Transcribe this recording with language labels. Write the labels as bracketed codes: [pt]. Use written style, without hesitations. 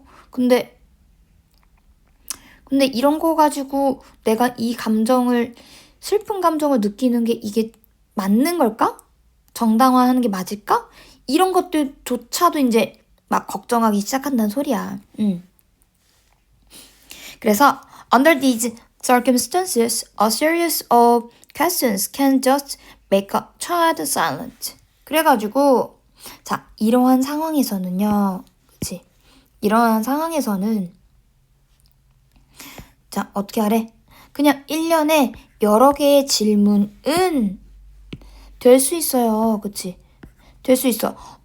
[ko] 근데 이런 거 가지고 내가 이 슬픈 감정을 느끼는 게 이게 맞는 걸까? 정당화하는 게 맞을까? 이런 것들조차도 이제 막 걱정하기 시작한다는 소리야. 그래서 [en] under these circumstances, a series of questions can just make a child silent. [ko] 그래가지고 자 이러한 상황에서는요, 그치? 이러한 상황에서는 자 어떻게 하래? 그냥 1년에 여러 개의 질문은 될 수 있어요, 그치? 될 수 있어.